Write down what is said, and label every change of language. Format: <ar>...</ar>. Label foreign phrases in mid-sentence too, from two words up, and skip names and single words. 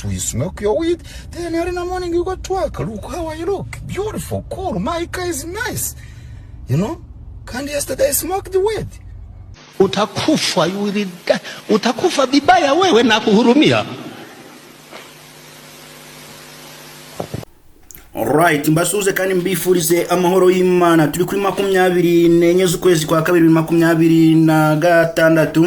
<en>You smoke your weed, then early in the morning you go to work. Look how I look, beautiful, cool, my car is nice, you know. Kandi yesterday I smoked the weed.</en> <sw>Utakufa, utakufa bibaya wewe na kuhurumia.</sw> <rw>Alright, mbasuze kandi mbifurize amahoro y'Imana. Turi kuri 24 z'ukwezi kwa 2026.</rw>